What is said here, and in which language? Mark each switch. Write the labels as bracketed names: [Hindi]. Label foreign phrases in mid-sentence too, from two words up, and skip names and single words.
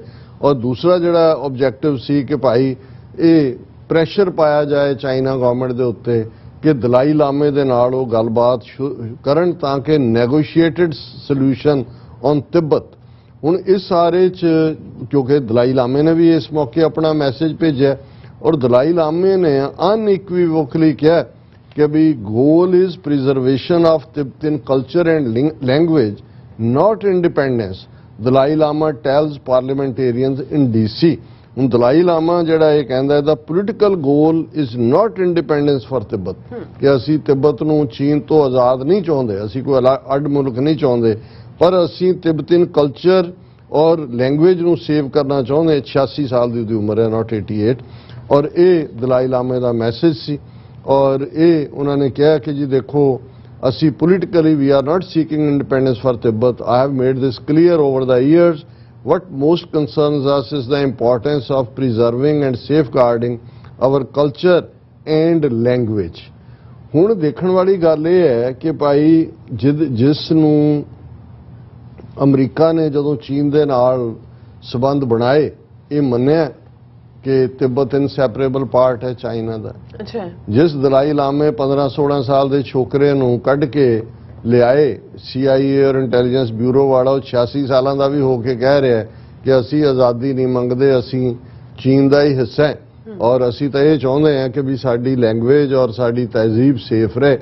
[Punjabi] ਔਰ ਦੂਸਰਾ ਜਿਹੜਾ ਆਬਜੈਕਟਿਵ ਸੀ ਕਿ ਭਾਈ ਇਹ ਪ੍ਰੈਸ਼ਰ ਪਾਇਆ ਜਾਏ [English] China government [Punjabi] ਦੇ ਉੱਤੇ ਕਿ ਦਲਾਈ ਲਾਮੇ ਦੇ ਨਾਲ ਉਹ ਗੱਲਬਾਤ ਕਰਨ ਤਾਂ ਕਿ [English] negotiated solution on Tibet. [Punjabi] ਹੁਣ ਇਸ ਸਾਰੇ 'ਚ ਕਿਉਂਕਿ ਦਲਾਈ ਲਾਮੇ ਨੇ ਵੀ ਇਸ ਮੌਕੇ ਆਪਣਾ ਮੈਸੇਜ ਭੇਜਿਆ ਔਰ ਦਲਾਈ ਲਾਮੇ ਨੇ ਅਨਇਕਵੀਵੋਕਲੀ ਕਿਹਾ ਕਿ ਵੀ [English] goal is preservation of Tibetan culture and language not independence। ਦਲਾਈ ਲਾਮਾ tells parliamentarians in DC। [Punjabi] ਹੁਣ ਦਲਾਈ ਲਾਮਾ ਜਿਹੜਾ ਇਹ ਕਹਿੰਦਾ ਇਹਦਾ [English] political goal is not independence for Tibet [Punjabi] ਕਿ ਅਸੀਂ ਤਿੱਬਤ ਨੂੰ ਚੀਨ ਤੋਂ ਆਜ਼ਾਦ ਨਹੀਂ ਚਾਹੁੰਦੇ, ਅਸੀਂ ਕੋਈ ਅੱਡ ਮੁਲਕ ਨਹੀਂ ਚਾਹੁੰਦੇ, ਪਰ ਅਸੀਂ [English] Tibetan culture [Punjabi] ਔਰ ਲੈਂਗੁਏਜ ਨੂੰ ਸੇਵ ਕਰਨਾ ਚਾਹੁੰਦੇ। 86 ਸਾਲ ਦੀ ਉਮਰ ਹੈ, ਨਾਟ 88। ਔਰ ਇਹ ਦਲਾਈ ਲਾਮੇ ਦਾ ਮੈਸੇਜ ਸੀ ਔਰ ਇਹ ਉਹਨਾਂ ਨੇ ਕਿਹਾ ਕਿ ਜੀ ਦੇਖੋ ਅਸੀਂ [English] politically we are not seeking independence for Tibet। I have made this clear over the years। What most concerns us is the importance of preserving and safeguarding our culture and language। [Punjabi] ਹੁਣ ਦੇਖਣ ਵਾਲੀ ਗੱਲ ਇਹ ਹੈ ਕਿ ਭਾਈ ਜਿਸ ਨੂੰ ਅਮਰੀਕਾ ਨੇ ਜਦੋਂ ਚੀਨ ਦੇ ਨਾਲ ਸਬੰਧ ਬਣਾਏ ਇਹ ਮੰਨਿਆ ਕਿ ਤਿੱਬਤ [English] inseparable part [Punjabi] ਹੈ ਚਾਈਨਾ ਦਾ। ਜਿਸ ਦਲਾਈ ਲਾਮੇ 15-16 ਸਾਲ ਦੇ ਛੋਕਰੇ ਨੂੰ ਕੱਢ ਕੇ ਲਿਆਏ CIA ਔਰ ਇੰਟੈਲੀਜੈਂਸ ਬਿਊਰੋ ਵਾਲਾ ਉਹ 86 ਸਾਲਾਂ ਦਾ ਵੀ ਹੋ ਕੇ ਕਹਿ ਰਿਹਾ ਕਿ ਅਸੀਂ ਆਜ਼ਾਦੀ ਨਹੀਂ ਮੰਗਦੇ, ਅਸੀਂ ਚੀਨ ਦਾ ਹੀ ਹਿੱਸਾ ਹੈ ਔਰ ਅਸੀਂ ਤਾਂ ਇਹ ਚਾਹੁੰਦੇ ਹਾਂ ਕਿ ਵੀ ਸਾਡੀ ਲੈਂਗੁਏਜ ਔਰ ਸਾਡੀ ਤਹਿਜ਼ੀਬ ਸੇਫ ਰਹੇ।